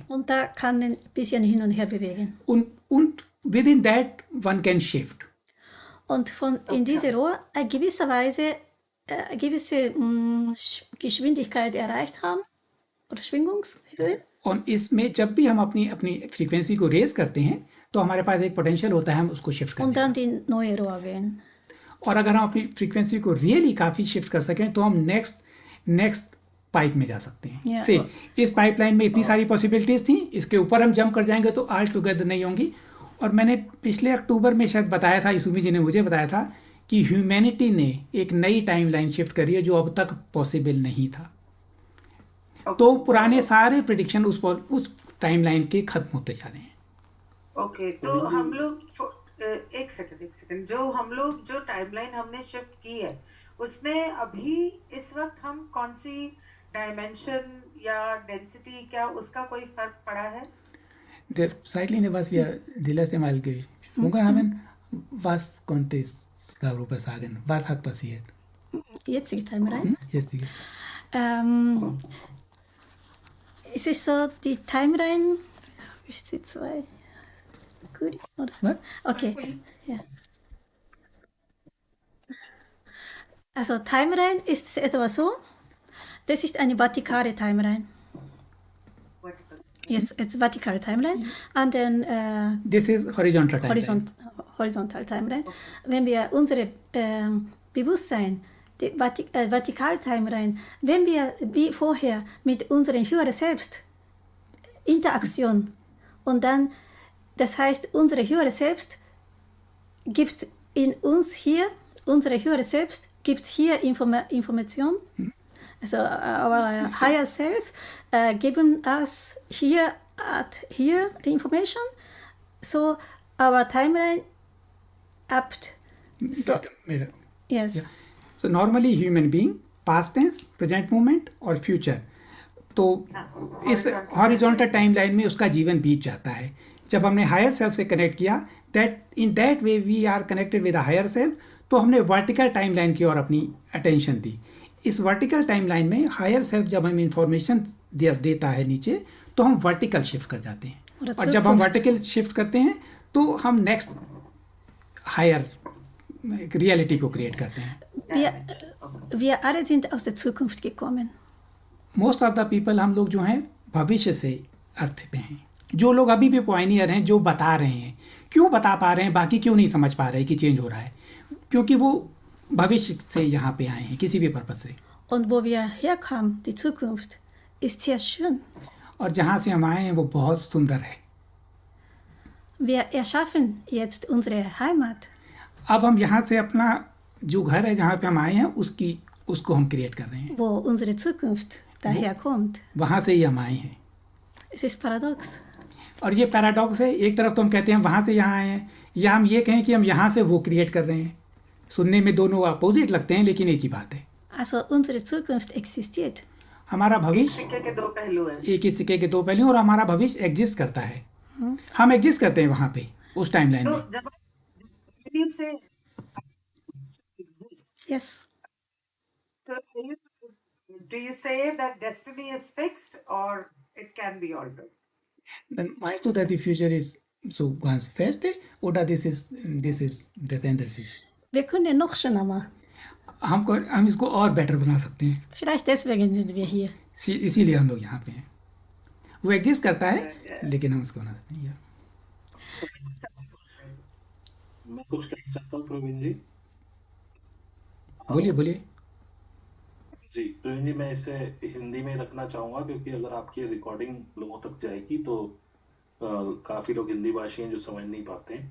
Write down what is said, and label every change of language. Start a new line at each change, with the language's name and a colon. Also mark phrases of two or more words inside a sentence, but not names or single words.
German: Und da kann man ein bisschen hin und her bewegen.
English: Und within that one can shift.
German: Und in diese Rohr gewisserweise gewisse Geschwindigkeit erreicht haben oder Schwingungshöhe.
Hindi: और इसमें जब भी हम अपनी फ्रीक्वेंसी को रेज करते हैं तो हमारे पास एक पोटेंशियल होता है हम उसको शिफ्ट करने
German: Und
Hindi: का।
German: dann die neue Rohr wählen.
Hindi: और अगर हम अपनी फ्रीक्वेंसी को रियली काफ़ी शिफ्ट कर सकें तो हम नेक्स्ट पाइप में जा सकते हैं।
English: Yeah.
Hindi: से इस पाइपलाइन में इतनी सारी पॉसिबिलिटीज़ थी, इसके ऊपर हम जंप कर जाएंगे तो
English: all together
Hindi: नहीं होंगी। और मैंने पिछले अक्टूबर में शायद बताया था, इसुमी जी ने मुझे बताया था कि ह्यूमैनिटी ने एक नई टाइमलाइन शिफ्ट करी है जो अब तक पॉसिबल नहीं था। तो पुराने सारे प्रेडिक्शन उस टाइमलाइन के खत्म होते जा रहे हैं। ओके, तो हम लोग एक सेकंड जो टाइमलाइन हमने शिफ्ट की है उसमें अभी इस वक्त हम कौन सी डायमेंशन या डेंसिटी, क्या उसका कोई फर्क पड़ा है?
German: Der Zeitlinie, was wir die letzte Mal gesprochen haben, was konnte es darüber sagen? Was hat passiert? Jetzige Timeline. Jetzige. Es ist so, die Timeline, ist die zwei? Gut, oder? Was? Okay, ja. Also Timeline ist etwa so, das ist eine vertikale Timeline. Jetzt vertikale Timeline. An den
English: This is horizontal timeline.
German: Horizontal Timeline. Wenn wir unsere Bewusstsein, die vertikale Timeline, wenn wir wie vorher mit unserem höheren Selbst Interaktion und dann, das heißt, unsere höhere Selbst gibt in uns hier, unsere höhere Selbst gibt hier Information.
English: Also our higher self given us here the information. So our timeline apt. So, yes. Yeah. So normally human being, past tense, present moment
Hindi: और future, तो इस
English: horizontal timeline
Hindi: में उसका जीवन बीत जाता है। जब हमने
English: higher self
Hindi: से कनेक्ट किया,
English: in that way we are connected with a higher self,
Hindi: तो हमने
English: vertical timeline
Hindi: की ओर अपनी अटेंशन दी। इस
English: vertical timeline
Hindi: में
English: higher self
Hindi: जब हमें इंफॉर्मेशन देता है नीचे, तो हम
English: vertical shift
Hindi: कर जाते हैं। और जब हम
English: vertical shift
Hindi: करते हैं तो हम
English: next higher reality
Hindi: को क्रिएट करते हैं।
German: wir alle sind aus der Zukunft gekommen.
English: most of the people,
Hindi: हम लोग जो हैं भविष्य से अर्थ पे हैं। जो लोग अभी भी पॉइनियर हैं, जो बता रहे हैं, क्यों बता पा रहे हैं, बाकी क्यों नहीं समझ पा रहे कि चेंज हो रहा है, क्योंकि वो भविष्य से यहाँ पे आए हैं किसी भी पर्पज से।
German: Und wo wir herkamen, die Zukunft, ist sehr schön.
Hindi: और जहाँ से हम आए हैं वो बहुत सुंदर है।
German: Wir erschaffen jetzt unsere Heimat.
Hindi: अब हम यहाँ से अपना जो घर है जहाँ पे हम आए हैं उसको हम क्रिएट कर रहे हैं।
German: Wo unsere Zukunft daherkommt.
Hindi: वहाँ से ही हम आए हैं।
German: Es ist paradox.
Hindi: और ये पैराडॉक्स है। एक तरफ तो हम कहते हैं वहाँ से यहाँ आए हैं, या हम ये कहें कि हम यहाँ से वो क्रिएट कर रहे हैं। सुनने में दोनों अपोजिट लगते हैं, लेकिन एक ही बात है।
German: Also unsere Zukunft existiert.
Hindi: हमारा भविष्य सिक्के के दो पहलू हैं। एक ही सिक्के के दो पहलू हैं, और हमारा भविष्य एग्जिस्ट करता है। हम एग्जिस्ट करते हैं वहाँ पे, उस टाइमलाइन तो में।
English: जब you say exist, Yes. so do you say that destiny is fixed or it can be altered?
German: Then meinst du, dass die Future ist so ganz fest, oder das ist anders? Wir können noch schöner machen.
Hindi: हम इसको और बेटर बना सकते हैं।
German: Vielleicht deswegen sind wir hier.
Hindi: इसीलिए हम लोग यहाँ पे हैं। वो एग्जिस्ट करता है, लेकिन हम उसको बना सकते हैं। मैं कुछ कहना चाहता हूँ प्रवीण जी। बोलिए बोलिए। जी प्रवीण जी, मैं इसे हिंदी में रखना चाहूंगा, क्योंकि अगर आपकी रिकॉर्डिंग लोगों तक जाएगी तो काफी लोग हिंदी भाषी हैं जो समझ नहीं पाते हैं।